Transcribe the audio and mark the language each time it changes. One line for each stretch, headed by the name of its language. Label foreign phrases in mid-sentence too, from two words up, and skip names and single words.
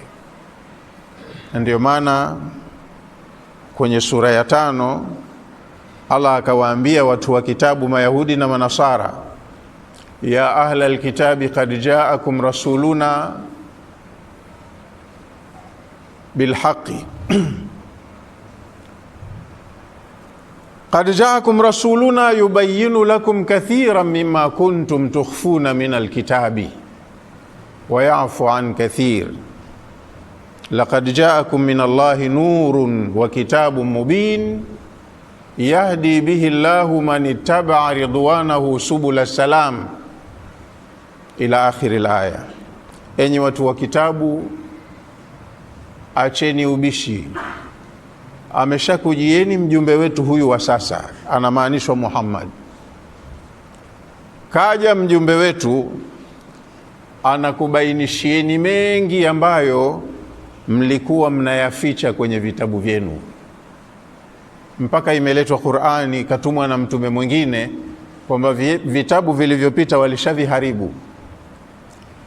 Swahili: Ndio maana kwenye sura ya 5 Allah akawaambia watu wa kitabu, Mayahudi na Manasara,
Arabic: يا أهل الكتاب قد جاءكم رسولنا بالحق قد جاءكم رسولنا يبين لكم كثيرا مما كنتم تخفون من الكتاب ويعفو عن كثير لقد جاءكم من الله نور وكتاب مبين يهدي به الله من اتبع رضوانه سبل السلام إلى آخر الآية.
Swahili: Enyi watu wa kitabu, acheni ubishi, ameshakujieni mjumbe wetu huyu wa sasa, anamaanishwa Muhammad. Kaja mjumbe wetu anakubainishieni mengi ambayo mlikuwa mnayaficha kwenye vitabu vyenu, mpaka imeletwa Qur'ani, katumwa na mtume mwingine kwamba vitabu vilivyopita walishaviharibu.